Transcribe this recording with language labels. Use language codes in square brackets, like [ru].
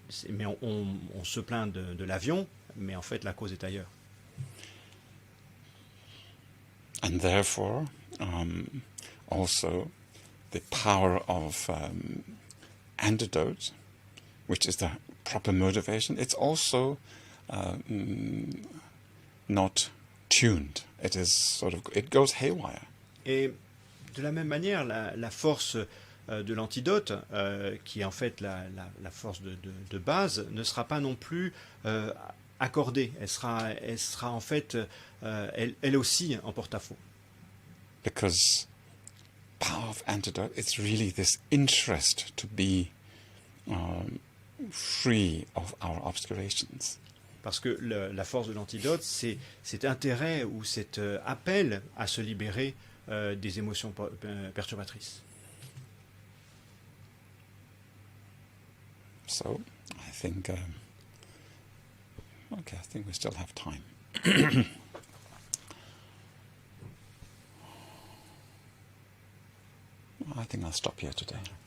[fr] Mais on se plaint de l'avion, mais en fait la cause est ailleurs. [en] And therefore, also the power of antidote, which is the proper motivation, it's also not tuned. It goes haywire. [fr] Et de la même manière, la force de l'antidote, qui est en fait la force de base, ne sera pas non plus accordée. Elle sera en fait, elle aussi en porte-à-faux. [en] Because power of antidote, it's really this interest to be free of our obscurations. [fr] Parce que la force de l'antidote, c'est cet intérêt ou cet appel à se libérer des émotions perturbatrices. [en] So, I think we still have time. I think I'll stop here today.